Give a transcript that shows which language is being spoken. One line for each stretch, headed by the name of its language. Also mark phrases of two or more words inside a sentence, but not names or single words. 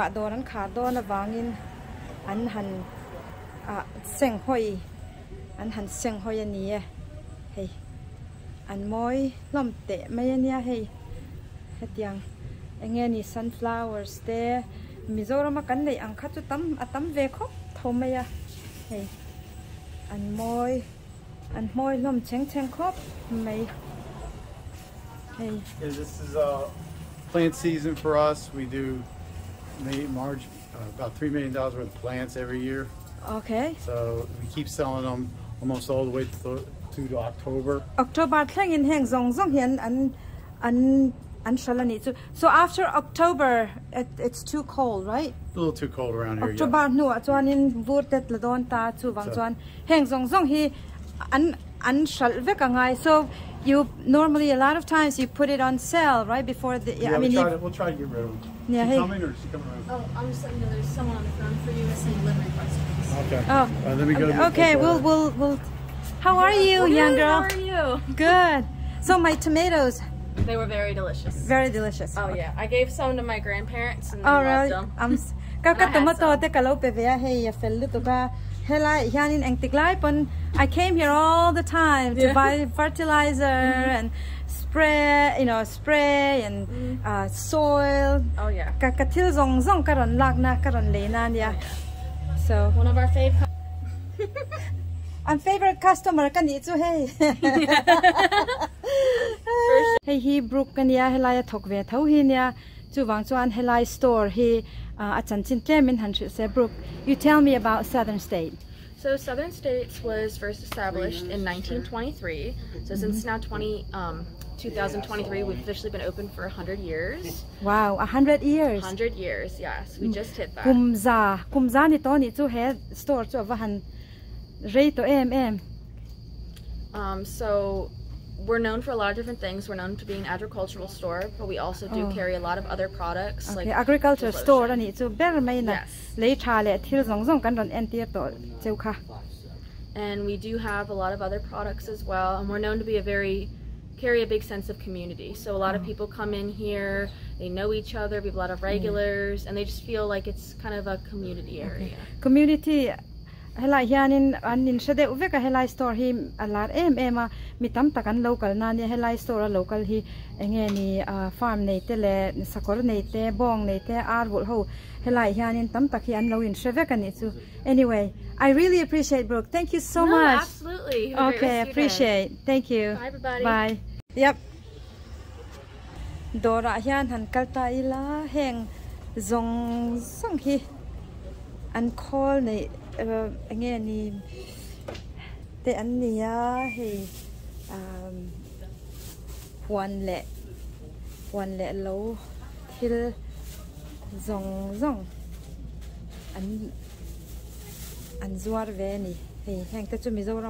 Mizo: doran kha do na wangin an han seng hoi ani hey an moi lom te mai ania hey hetiang engeni sunflowers te Mizoram kan nei ang khachu tam ve kho thomaya hey an moi lom cheng khop mai hey.
English: This is plant season for us. We do about $3 million worth of plants every year. Okay. So we keep selling them almost all the way to October.
Mizo: October thangin heng zong hian an shalani.
English: So after October it's too cold, right? A little too cold around here.
Mizo: October nu chuanin vurtet ladon ta chu wang chuan heng zong hi an shal vekangai.
English: So you normally a lot of times you put it on sale right before the we'll try to get rid of them. Yeah, is she coming or is she coming around? Oh, I'm just letting you know there's someone on the phone for you. It's a delivery question. Okay. Oh, let me go. Okay, we'll. How are you, young girl? How are you? Good. So my tomatoes. They were very delicious. Very delicious. Oh okay. Yeah, I gave some to my grandparents and they loved them.
Mizo: ka tomato te ka lo pe ve hey fel lu to ka helai hianin engtiklai pon
English: I came here all the time to buy fertilizer and spray and soil. Oh yeah.
Mizo: Ka til zong karon lak na karon le na nia.
English: So One of our favorite. I'm favorite customer
Mizo: kan ni chu hey. Hey hi brook kan ya helai thok ve tho hi nia chu wang chuan helai store hi a chan chin tlemin han se brook.
English: You tell me about Southern State. So Southern States was first established in 1923. So since now 2023, we've officially been open for 100 years. Wow, 100 years. 100 years, yes. We just hit that.
Mizo: Kumza ni to ni chu he store chu wahan rate to
English: So we're known for a lot of different things. We're known to be an agricultural store, but we also do carry a lot of other products like agriculture store
Mizo: ani chu ber mai na le tha le thil zong kan ron enti to cheu kha.
English: And we do have a lot of other products as well, and we're known to be carry a big sense of community. So a lot of people come in here, they know each other, we have a lot of regulars, and they just feel like it's kind of a community area.
Mizo: Community helai hianin anin shade uve ka helai store hi alar ema mitam takan local na ni helai store local hi enge ni farm nei te le sakor nei te bong nei te arbol ho helai hianin tam tak hi an lo in shave ka ni chu.
English: Anyway, I really appreciate Brooke. Thank you so much. Absolutely. Okay, appreciate. Thank you. Bye everybody. Bye. Yep.
Mizo: Dora hian han kalta ila heng zong hi an call nei nghe ni te an nia he one le lo thil zong an zuar ve ni he heng te chu Mizoram